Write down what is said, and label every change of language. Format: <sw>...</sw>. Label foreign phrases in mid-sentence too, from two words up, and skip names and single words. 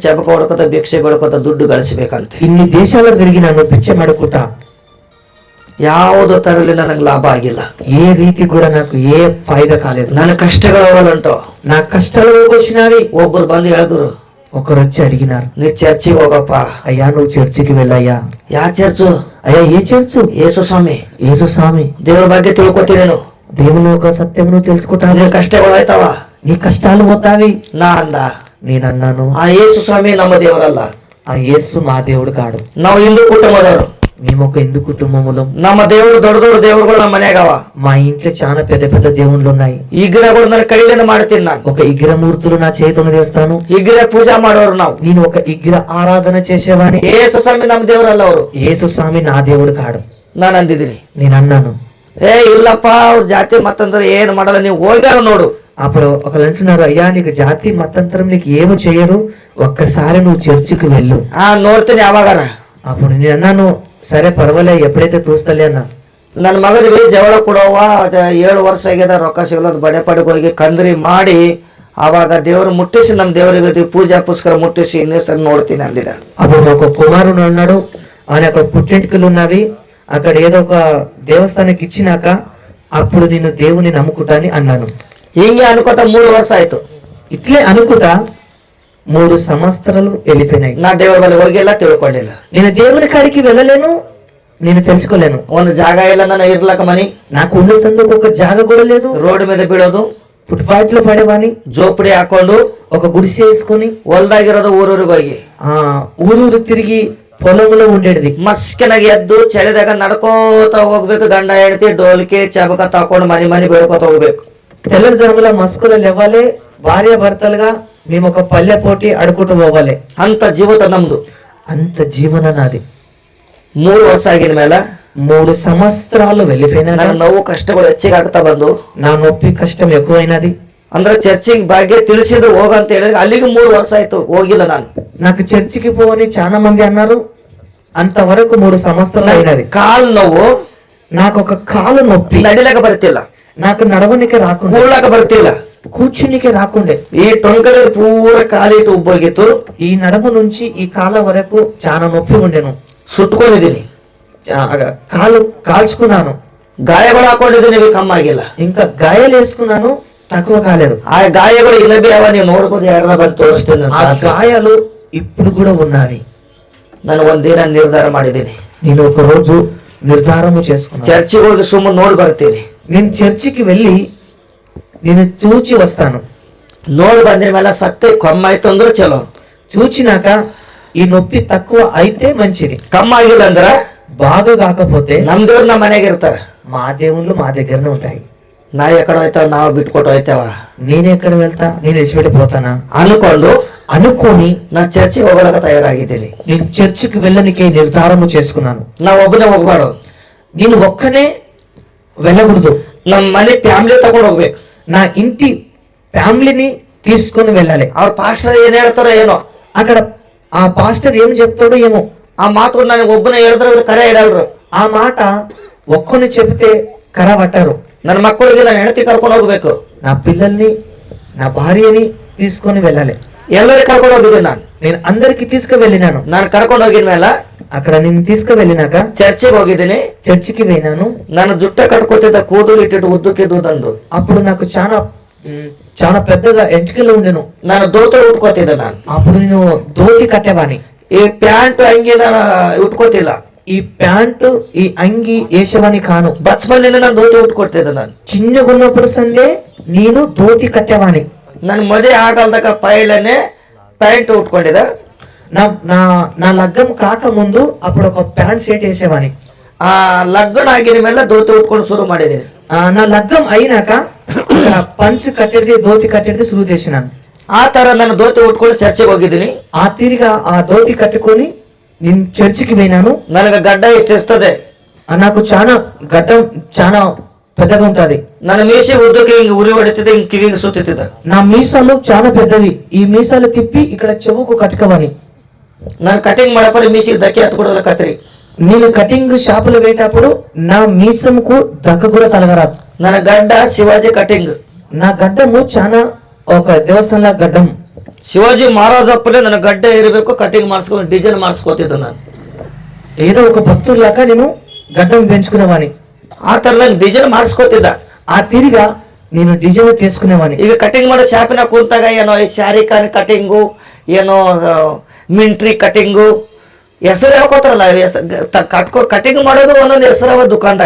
<kn>ಚಬಕ ಹೊಡ್ಕೋತ ಭಿಕ್ಷೆ ಬೇಡ್ಕೋತ ದುಡ್ಡು ಗಳಿಸ್ಬೇಕಂತೆ.</kn> <te>ఇన్ని దేశాలు తిరిగినాను బిచ్చం అడుకుంటా.</te> <kn>ಯಾವುದೋ ತರಲಿ ನನಗೆ ಲಾಭ ಆಗಿಲ್ಲ.</kn> <te>ఏ రీతి కూడా నాకు ఏ ఫాయిదా కాలేదు.</te> <kn>ನನ್ನ ಕಷ್ಟಗಳು ಹೋಗಲ್ಲುಂಟು.</kn> <te>నా కష్టాలు వచ్చినవి.</te> <kn>ಒಬ್ಬರು ಬಂದು ಹೇಳಿದ್ರು,</kn> <te>ఒకరు వచ్చి అడిగినారు,</te> <kn>ನೀ ಚರ್ಚಿಗೆ ಹೋಗಪ್ಪ.</kn> <te>అయ్యా నువ్వు చర్చికి వెళ్ళయ్యా.</te> <kn>ಯಾವ ಚರ್ಚು?</kn> <te>అయ్యా ఏ చర్చు? యేసు స్వామి. యేసు స్వామి.</te> <kn>ದೇವ್ರ ಬಗ್ಗೆ ತಿಳ್ಕೊತೀನಿ.</kn> <te>దేవుని యొక్క సత్యమును తెలుసుకుంటాను.</te> <kn>ನಿನ್ ಕಷ್ಟಗಳು ಆಯ್ತಾವ,</kn> <te>నీ కష్టాలు పోతావి.</te> <kn>ನಾ ಅಂದ.</kn> <te>నేనన్నాను</te> <kn>ಆ ಯೇಸು ಸ್ವಾಮಿ ನಮ್ಮ ದೇವರಲ್ಲ,</kn> <te>ఆ యేసు మా దేవుడు కాడు.</te> <kn>ನಾವು ಹಿಂದೂ ಕುಟುಂಬದವರು.</kn> <te>మేము ఒక హిందూ కుటుంబములో.</te> <kn>ನಮ್ಮ ದೇವರು ದೊಡ್ಡ ದೊಡ್ಡ ದೇವರುಗಳು ನಮ್ಮ ಮನೆಯಾಗವ.</kn> <te>మా ఇంట్లో చాలా పెద్ద పెద్ద దేవుళ్ళు ఉన్నాయి.</te> <kn>ವಿಗ್ರಹಗಳು ನನ್ನ ಕೈಲೇನೆ ಮಾಡ್ತೀನಿ ನಾನು.</kn> <te>ఒక విగ్రహమూర్తులు నా చేతులు చేస్తాను.</te> <kn>ವಿಗ್ರಹ ಪೂಜಾ ಮಾಡೋರು ನಾವು.</kn> <te>నేను ఒక విగ్రహ ఆరాధన చేసేవాడిని.</te> <kn>ಯೇಸು ಸ್ವಾಮಿ ನಮ್ಮ ದೇವರಲ್ಲ ಅವರು.</kn> <te>యేసు స్వామి నా దేవుడు కాడు.</te> <kn>ನಾನು ಅಂದಿದ್ದೀನಿ.</kn> <te>నేను అన్నాను</te> <kn>ಇಲ್ಲಪ್ಪ, ಅವ್ರ ಜಾತಿ ಮತ್ತಂದ್ರೆ ಏನ್ ಮಾಡಲ್ಲ, ನೀವು ಹೋಗ್ಯಾರ ನೋಡು.</kn> <te>అప్పుడు ఒకరు అంటున్నారు, అయ్యా నీకు జాతి మతాంతరం నీకు ఏమి చేయరు, ఒక్కసారి నువ్వు చర్చికి వెళ్ళు.</te> <kn>ನೋಡ್ತೀನಿ ಯಾವಾಗಾರ.</kn> <te>అప్పుడు నేను అన్నాను సరే పర్వాలే, ఎప్పుడైతే చూస్తలే అన్నా.</te> <kn>ನನ್ನ ಮಗನಿಗೆ ಜವಳ ಕೊಡೋವ 7 ವರ್ಷ ಆಗ್ಯದ, ರೊಕ್ಕ ಸಿಗಲದು, ಬಡೆ ಪಡೆಗೆ ಹೋಗಿ ಕಂದ್ರಿ ಮಾಡಿ ಆವಾಗ ದೇವರು ಮುಟ್ಟಿಸಿ ನಮ್ಮ ದೇವರಿಗೆ ಪೂಜಾ ಪುಸ್ಕರ ಮುಟ್ಟಿಸಿ ಇನ್ನೇ ಸರಿ ನೋಡ್ತೀನಿ ಅಂದಿದ.</kn> <te>అప్పుడు ఒక కుమారుడు అన్నాడు, ఆయన అక్కడ పుట్టెంటుకలు ఉన్నవి, అక్కడ ఏదో ఒక దేవస్థానానికి ఇచ్చినాక అప్పుడు నేను దేవుని నమ్ముకుంటాని అన్నాను.</te> <kn>ಹಿಂಗೆ ಅನ್ಕೋತ 3 ವರ್ಷ ಆಯ್ತು.</kn> <te>ఇట్లే అనుకుంటా 3 సంవత్సరాలు వెళ్ళిపోయినాయి.</te> <kn>ನಾ ದೇವರ ಬಳಿ ಹೋಗಿಲ್ಲ, ತಿಳ್ಕೊಂಡಿಲ್ಲ.</kn> <te>నేను దేవుని కాడికి వెళ్ళలేను, నేను తెలుసుకోలేను.</te> <kn>ಒಂದು ಜಾಗ ಇಲ್ಲ ನನ್ನ ಇರ್ಲಕ್ಕ ಮನಿ.</kn> <te>నాకు ఉండేందుకు ఒక జాగ కూడా లేదు.</te> <kn>ರೋಡ್ మీద ಬೀಳೋದು,</kn> <te>ఫుట్పాత్ లో పడేవాని,</te> <kn>ಜೋಪಡಿ ಹಾಕೊಂಡು</kn> <te>ఒక గుడిసె వేసుకొని</te> <kn>ಹೊಲ್ದಾಗಿರೋದು ಊರೂರಿಗೆ ಹೋಗಿ</kn> <te>ఊరూరు తిరిగి పొలంలో ఉండేది.</te> <kn>ಮಸ್ಕಿನಾಗಿ ಎದ್ದು ಚಳಿದಾಗ ನಡ್ಕೋತ ಹೋಗ್ಬೇಕು. ಗಂಡ ಹೆಂಡತಿ ಡೋಲ್ಕೆ ಚಬಕ ತಕೊಂಡು ಮನಿ ಬೇಡ್ಕೋತ ಹೋಗ್ಬೇಕು.</kn> <te>తెల్లజాముల మస్కుల లేవాలి, భార్య భర్తలుగా మేము ఒక పల్లె పోటీ అడుకుంటూ పోవాలి.</te> <kn>ಅಂತ ಜೀವಿತ ನಮ್ದು.</kn> <te>అంత జీవన నాది.</te> <kn>3 ವರ್ಷ ಆಗಿನ ಮೇಲೆ</kn> <te>3 సంవత్సరాలు వెళ్ళిపోయినా</te> <kn>ನನ್ನ ನೋವು ಕಷ್ಟಗಳು ಹೆಚ್ಚಿಗೆ ಆಗ್ತಾ ಬಂದು,</kn> <te>నా నొప్పి కష్టం ఎక్కువైనది.</te> <kn>ಅಂದ್ರೆ ಚರ್ಚಿಗೆ ಭಾಗ್ಯ ತಿಳಿಸಿದ್ರು ಹೋಗಂತ ಹೇಳಿದ್ರೆ ಅಲ್ಲಿಗೆ 3 ವರ್ಷ ಆಯ್ತು, ಹೋಗಿಲ್ಲ ನಾನು.</kn> <te>నాకు చర్చికి పోవని చాలా మంది అన్నారు. అంతవరకు 3 సంవత్సరాలు అయినది.</te> <kn>ಕಾಲ್ ನೋವು,</kn> <te>నాకు ఒక కాలు నొప్పి,</te> <kn>ನಡಿಲಕ ಬರ್ತಿಲ್ಲ,</kn> <te>నాకు నడవనికి రాకుండా,</te> <kn>ಕೂಡ್ಲಕ ಬರ್ತಿಲ್ಲ,</kn> <te>కూర్చునికి రాకుండే.</te> <kn>ಈ ಟೊಂಕಲಿ ಪೂರ ಕಾಲಿಟ್ಟು ಉಬ್ಬೋಗಿತ್ತು.</kn> <te>ఈ నడుము నుంచి ఈ కాల వరకు చాలా నొప్పి ఉండేను.</te> <kn>ಸುಟ್ಕೊಂಡಿದ್ದೀನಿ,</kn> <te>కాలు కాల్చుకున్నాను,</te> <kn>ಗಾಯಗಳು ಹಾಕೊಂಡಿದ್ದೀನಿ, ಇవి ಕಮ್ಮಿ ಆಗಿಲ್ಲ.</kn> <te>ఇంకా గాయాలు వేసుకున్నాను, తక్కువ కాలేదు.</te> <kn>ಆ ಗಾಯಗಳು ಇನ್ನಬಿ ಅವ, ನೀವು ನೋಡ್ಬೋದು, ಯಾರನ್ನ ಬಂದು ತೋರಿಸ್ತೀನಿ.</kn> <te>ఆ గాయాలు ఇప్పుడు కూడా ఉన్నాయి.</te> <kn>ನಾನು ಒಂದಿನ ನಿರ್ಧಾರ ಮಾಡಿದ್ದೀನಿ,</kn> <te>నేను ఒక రోజు నిర్ధారము చేసుకున్నాను,</te> <kn>ಚರ್ಚಿಗೆ ಹೋಗಿ ಸುಮ್ಮನೆ ನೋಡಿ ಬರ್ತೀನಿ.</kn> <te>నేను చర్చికి వెళ్ళి నేను చూచి వస్తాను.</te> <kn>ನೋಡಿ ಬಂದಿನ ಮೇಲೆ ಸತ್ತೆ ಕಮ್ಮಾಯ್ತು ಅಂದ್ರೆ ಚಲೋ,</kn> <te>చూచినాక ఈ నొప్పి తక్కువ అయితే మంచిది,</te> <kn>ಕಮ್ಮ ಆಗಿಲ್ಲ ಅಂದ್ರ</kn> <te>బాగా కాకపోతే</te> <kn>ನಮ್ ದೇವ್ರು ನಮ್ಮ ಮನೆಗೆ ಇರ್ತಾರ.</kn> <te>మా దేవుళ్ళు మా దగ్గరనే ఉంటాయి.</te> <kn>ನಾವ್ ಎಕಡೆ ಹೋಯ್ತಾವ, ನಾವು ಬಿಟ್ಕೊಟ್ಟು ಹೋಯ್ತಾವ,</kn> <te>నేను ఎక్కడ వెళ్తా, నేను విడిచిపెట్టిపోతానా</te> <kn>ಅನ್ಕೊಂಡು</kn> <te>అనుకొని</te> <kn>ನಾ ಚರ್ಚಿಗೆ ಹೋಗಲಕ್ಕ ತಯಾರಾಗಿದ್ದೀನಿ.</kn> <te>నేను చర్చికి వెళ్ళనికి నిర్ధారము చేసుకున్నాను.</te> <kn>ನಾವ್ ಒಬ್ಬನೇ ಹೋಗ್ಬಾರ್ದು,</kn> <te>నేను ఒక్కనే వెళ్ళకూడదు,</te> <kn>ನಮ್ ಮನೆ ಫ್ಯಾಮಿಲಿ ತಗೊಂಡು ಹೋಗ್ಬೇಕು.</kn> <te>నా ఇంటి ఫ్యామిలీని తీసుకొని వెళ్ళాలి.</te> <kn>ಅವ್ರ ಪಾಸ್ಟರ್ ಏನ್ ಹೇಳ್ತಾರೋ ಏನೋ,</kn> <te>అక్కడ ఆ పాస్టర్ ఏం చెప్తాడో ఏమో,</te> <kn>ಆ ಮಾತುಗಳು ನನಗೆ ಒಬ್ಬನೇ ಹೇಳಿದ್ರೆ ಅವ್ರು ಕರೆ ಇಡಲ್ರು.</kn> <te>ఆ మాట ఒక్కని చెబితే కర పట్టారు.</te> <kn>ನನ್ನ ಮಕ್ಕಳಿಗೆ ನಾನು ಹೆಂಡತಿ ಕರ್ಕೊಂಡು ಹೋಗ್ಬೇಕು,</kn> <te>నా పిల్లల్ని నా భార్యని తీసుకొని వెళ్ళాలి.</te> <kn>ಎಲ್ಲರಿಗೆ ಕರ್ಕೊಂಡು ಹೋಗಿದ್ದೀನಿ ನಾನು.</kn> <te>నేను అందరికి తీసుకువెళ్ళినాను.</te> <kn>ನಾನು ಕರ್ಕೊಂಡು ಹೋಗಿದ ಮೇಲೆ</kn> <te>అక్కడ నేను తీసుకువెళ్ళినాక</te> <kn>ಚರ್ಚಿಗೆ ಹೋಗಿದ್ದೀನಿ.</kn> <te>చర్చికి వెళ్ళినాను.</te> <kn>ನಾನು ಜುಟ್ಟ ಕಟ್ಕೋತಿದ್ದ, ಕೂದಲು ಇಟ್ಟಿಟ್ಟು ಉದ್ದಕ್ಕಿದ್ದುದಂದು.</kn> <te>అప్పుడు నాకు చాలా పెద్దగా ఎంటికలు ఉండేను.</te> <kn>ನಾನು ದೋತ್ರ ಉಟ್ಕೋತಿದ್ದೆ ನಾನು.</kn> <te>అప్పుడు నేను ధోతి కట్టేవాని.</te> <kn>ಈ ಪ್ಯಾಂಟ್ ಅಂಗಿ ನಾನು ಉಟ್ಕೋತಿಲ್ಲ,</kn> <te>ఈ ప్యాంటు ఈ అంగి వేసేవాని కాను.</te> <kn>ಬಚ್ಪನ್ನಿಂದ ನಾನು ಧೋತಿ ಉಟ್ಕೊಡ್ತಿದ್ದೆ ನಾನು.</kn> <te>చిన్నగా ఉన్నప్పుడు సందే నేను ధోతి కట్టేవాని.</te> <kn>ನನ್ ಮದುವೆ ಆಗಲ್ದಾಗ ಪೈಲನೆ ಪ್ಯಾಂಟ್ ಉಟ್ಕೊಂಡಿದ್ದೆ.</kn> <te>నా నా నా లగ్గం కాక ముందు అప్పుడు ఒక</te> <en>pant shirt</en> <te>వేసేవాని.</te> <kn>ಆ ಲಗ್ನ ಆಗಿನ ಮೇಲೆ ಧೋತಿ ಉಟ್ಕೊಂಡು ಶುರು ಮಾಡಿದ್ದೀನಿ.</kn> <te>నా లగ్గం అయినాక పంచ్ కట్టేది ధోతి కట్టేది శురు చేసినాను.</te> <kn>ಆ ತರ ನಾನು ಧೋತಿ ಉಟ್ಕೊಂಡು ಚರ್ಚೆಗೆ ಹೋಗಿದ್ದೀನಿ.</kn> <te>ఆ తీరిగా ఆ ధోతి కట్టుకొని నేను చర్చికి పోయినాను.</te> <kn>ನನಗೆ ಗಡ್ಡ ಇಷ್ಟಿರ್ತದೆ,</kn> <te>నాకు చాలా గడ్డం చాలా పెద్దగా ఉంటది.</te> <kn>ನನ್ನ ಮೀಸೆ ಉದ್ದಕ್ಕೆ ಹಿಂಗೆ ಉರಿ ಹೊಡಿತಿದ್ದೆ, ಹಿಂಗೆ ಕಿವಿಗೆ ಸುತ್ತಿದ್ದ.</kn> <te>నా మీసాలు చాలా పెద్దవి. ఈ మీసాలు తిప్పి ఇక్కడ చెవుకు కట్టుకోవాలి.</te> <kn>ನಾನು కటింగ్ ಮಾಡಪ್ಪ ಮೀಸಿಗೆ ಧಕ್ಕೆ ಹತ್ಕೊಡೋಲ್ಲ ಕತ್ರಿ.</kn> <te>నేను</te> <en>cutting shop లో</en> <te>వేటప్పుడు నా మీసంకు దక్క కూడా తలగరాదు.</te> <kn>ನನ್ನ ಗಡ್ಡ ಶಿವಾಜಿ ಕಟಿಂಗ್.</kn> <te>నా గడ్డము చాలా ఒక దేవస్థానంలో గడ్డం.</te> <kn>ಶಿವಾಜಿ ಮಹಾರಾಜಪ್ಪನೇ ನನ್ನ ಗಡ್ಡ ಇರಬೇಕು, ಕಟಿಂಗ್ ಮಾಡಿಸ್ಕೊಂಡು ಡಿಸೈನ್ ಮಾಡಿಸ್ಕೋತಿದ್ದೆ ನಾನು.</kn> <te>ఏదో ఒక భక్తుల్లాగా నేను గడ్డం పెంచుకునేవాని.</te> <kn>ಆ ತರ ನಂಗೆ ಡಿಸೈನ್ ಮಾಡಿಸ್ಕೋತಿದ್ದ.</kn> <te>ఆ తీరిగా నేను డిజైన్ తీసుకునేవాని.</te> <kn>ಈಗ ಕಟಿಂಗ್ ಮಾಡೋ ಶಾಪಿನ ಕುಂತಾಗ ಏನೋ ಈ ಶಾರಿಖಾನ್ ಕಟಿಂಗು, ಏನೋ ಮಿಂಟ್ರಿ ಕಟಿಂಗು, ಹೆಸರು ಹೇಳ್ಕೊತಾರಲ್ಲ, ಕಟಿಂಗ್ ಮಾಡೋದು ಒಂದೊಂದು ಹೆಸರವ దుకాణದಾಗ.</kn>